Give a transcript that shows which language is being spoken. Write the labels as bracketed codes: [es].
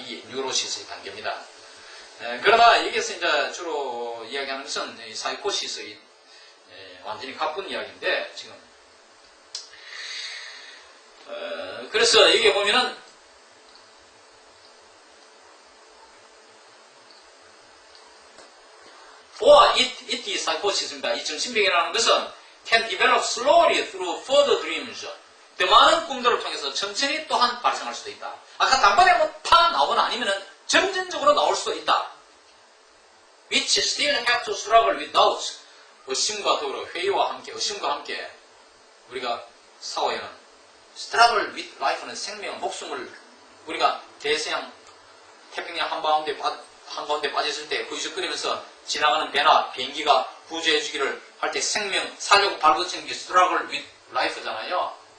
[ko] 이게 뉴로시스의 단계입니다. 그러나 여기서 이제 주로 이야기하는 것은 이 사이코시스의 완전히 가쁜 이야기인데 지금 그래서 여기 보면은 [en] or it is psychosis [ko] 입니다. 이 정신병이라는 것은 [en] can develop slowly through further dreams. [ko] 더 많은 꿈들을 통해서 천천히 또한 발생할 수도 있다. 아까 단번에 한번 팍 나오거나 아니면은 점진적으로 나올 수도 있다. [en] Which still have to struggle with doubts. [ko] 의심과 더불어 회의와 함께, 의심과 함께 우리가 싸워야 하는 [en] struggle with life [ko] 는 생명, 목숨을 우리가 대서양 태평양 한가운데 빠졌을 때 후유적거리면서 지나가는 배나 비행기가 구조해주기를 할 때 생명, 살려고 발버둥치는 게 struggle with life잖아요.